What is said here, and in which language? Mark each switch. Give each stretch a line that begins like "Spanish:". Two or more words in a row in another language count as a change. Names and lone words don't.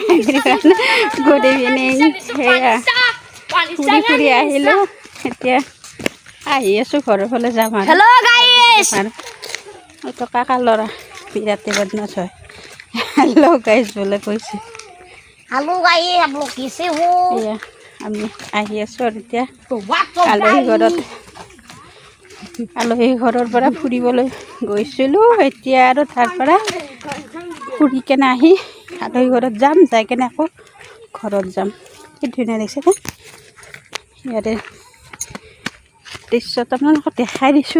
English: good evening
Assamese: সেয়া ফুৰি ফুৰি আহিলোঁ এতিয়া আহি আছোঁ ঘৰৰ ফালে যাম আৰু
English: hello guys
Assamese: তো কাকা ল'ৰা বিৰাটে বদমাছ হয়
English: hello guys
Assamese: বোলে কৈছে
English: hello guys
Hindi: आप लोग कैसे हो
Assamese: এয়া আমি আহি আছোঁ আৰু এতিয়া
English: तो what's up
Assamese: আলহী ঘৰৰ পৰা ফুৰিবলৈ গৈছিলোঁ এতিয়া আৰু তাৰ পৰা ফুৰি কেনে আহি আলহী ঘৰত যাম যাই কেনে আকৌ ঘৰত যাম কি ধুনীয়া দেখিছে নে ইয়াতে দৃশ্যটো আপোনালোকক দেখাই দিছোঁ